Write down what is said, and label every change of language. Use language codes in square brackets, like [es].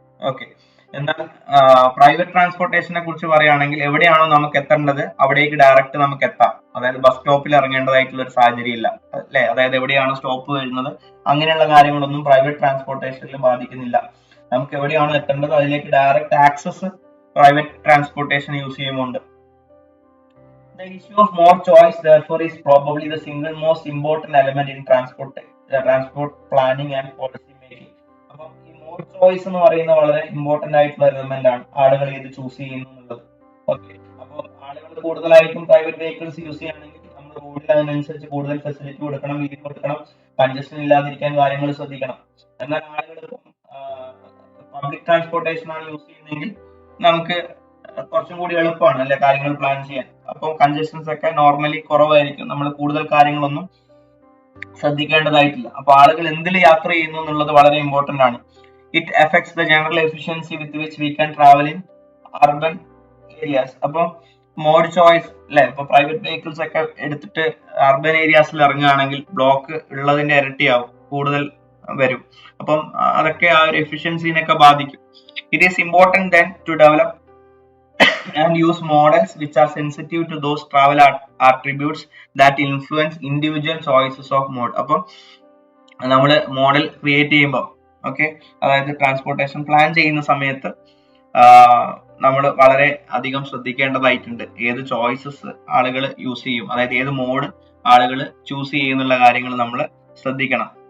[ml] Okay, എന്നാൽ private ട്രാൻസ്പോർട്ടേഷനെ കുറിച്ച് പറയുകയാണെങ്കിൽ എവിടെയാണോ നമുക്ക് എത്തേണ്ടത് അവിടേക്ക് ഡയറക്റ്റ് നമുക്ക് എത്താം. അതായത് ബസ് സ്റ്റോപ്പിൽ ഇറങ്ങേണ്ടതായിട്ടുള്ള ഒരു സാഹചര്യം ഇല്ല അല്ലെ. അതായത് എവിടെയാണോ സ്റ്റോപ്പ് വരുന്നത് അങ്ങനെയുള്ള കാര്യങ്ങളൊന്നും പ്രൈവറ്റ് ട്രാൻസ്പോർട്ടേഷനിൽ ബാധിക്കുന്നില്ല. നമുക്ക് എവിടെയാണോ എത്തേണ്ടത് അതിലേക്ക് direct access private transportation use ചെയ്യുന്നുണ്ട്. [en] The issue of more choice, therefore, is probably the single most important element in transport planning and policy making. [ml] അപ്പം ഈ മോർ ചോയ്സ് എന്ന് പറയുന്ന വളരെ ഇമ്പോർട്ടന്റ് ആയിട്ടുള്ള എലമെന്റ് ആണ്, ആളുകൾ ഏത് ചൂസ് ചെയ്യുന്നു എന്നുള്ളത്. ഓക്കെ, അപ്പോൾ ആളുകൾ കൂടുതലായിട്ടും പ്രൈവറ്റ് വെഹിക്കിൾസ് യൂസ് ചെയ്യുകയാണെങ്കിൽ നമ്മൾ റോഡിൽ അതിനനുസരിച്ച് കൂടുതൽ ഫെസിലിറ്റി കൊടുക്കണം, വീതി കൊടുക്കണം, കൺജഷൻ ഇല്ലാതിരിക്കാൻ കാര്യങ്ങൾ ശ്രദ്ധിക്കണം. എന്നാൽ ആളുകൾ പബ്ലിക് ട്രാൻസ്പോർട്ടേഷൻ ആണ് യൂസ് ചെയ്യുന്നതെങ്കിൽ നമുക്ക് കുറച്ചും കൂടി എളുപ്പമാണ് അല്ലെ കാര്യങ്ങൾ പ്ലാൻ ചെയ്യാൻ. അപ്പോൾ കൺജഷൻസ് ഒക്കെ നോർമലി കുറവായിരിക്കും, നമ്മൾ കൂടുതൽ കാര്യങ്ങളൊന്നും ശ്രദ്ധിക്കേണ്ടതായിട്ടില്ല. അപ്പൊ ആളുകൾ എന്തിൽ യാത്ര ചെയ്യുന്നു എന്നുള്ളത് വളരെ ഇമ്പോർട്ടന്റ് ആണ്. [en] It effects the general efficiency with which we can travel in urban areas. [ml] അപ്പൊ മോഡ് ചോയ്സ് അല്ലെ, ഇപ്പൊ പ്രൈവറ്റ് വെഹിക്കിൾസ് ഒക്കെ എടുത്തിട്ട് അർബൻ ഏരിയാസിൽ ഇറങ്ങുകയാണെങ്കിൽ ബ്ലോക്ക് ഉള്ളതിന്റെ ഇരട്ടിയാവും, കൂടുതൽ വരും. അപ്പം അതൊക്കെ ആ ഒരു എഫിഷ്യൻസിനൊക്കെ ബാധിക്കും. [en] It is important then to develop and use models which are sensitive to those travel attributes that influence individual choices of mode. [ml] അപ്പം നമ്മൾ മോഡൽ ക്രിയേറ്റ് ചെയ്യുമ്പോൾ ഓക്കെ, അതായത് ട്രാൻസ്പോർട്ടേഷൻ പ്ലാൻ ചെയ്യുന്ന സമയത്ത് നമ്മൾ വളരെ അധികം ശ്രദ്ധിക്കേണ്ടതായിട്ടുണ്ട് ഏത് ചോയ്സസ് ആളുകൾ യൂസ് ചെയ്യും, അതായത് ഏത് മോഡ് ആളുകൾ ചൂസ് ചെയ്യുന്നുള്ള കാര്യങ്ങൾ നമ്മൾ ശ്രദ്ധിക്കണം.